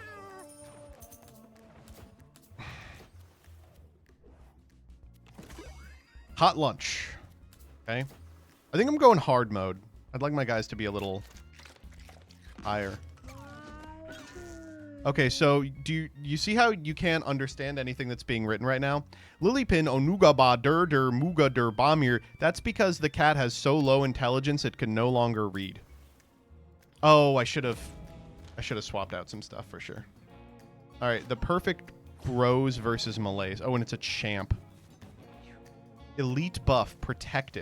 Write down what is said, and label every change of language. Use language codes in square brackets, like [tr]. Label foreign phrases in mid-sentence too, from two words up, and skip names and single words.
[en] Hot lunch. Okay. I think I'm going hard mode. I'd like my guys to be a little higher. Okay, so do you see how you can't understand anything that's being written right now? Lilipin onugaba dur dur muga dur bamir. That's because the cat has so low intelligence it can no longer read. Oh, I should have swapped out some stuff for sure. All right, the perfect grows versus Malaise. Oh, and it's a champ. Elite buff, protected.